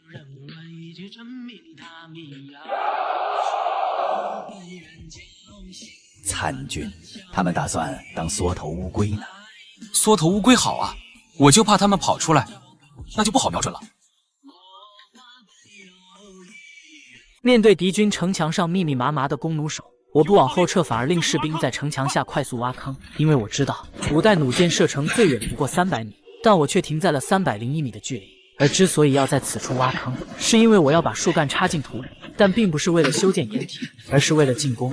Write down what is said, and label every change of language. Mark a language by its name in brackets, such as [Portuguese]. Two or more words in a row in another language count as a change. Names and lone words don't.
[Chinese] 參軍，他們打算當縮頭烏龜呢。縮頭烏龜好啊，我就怕他們跑出來，那就不好瞄準了。面對敵軍城牆上密密麻麻的弓弩手，我不往後撤，反而令士兵在城牆下快速挖坑。因為我知道古代弩箭射程最遠不過300米，但我卻停在了301米的距離。而之所以要在此處挖坑，是因為我要把樹幹插進土裡，但並不是為了修建掩體，而是為了進攻。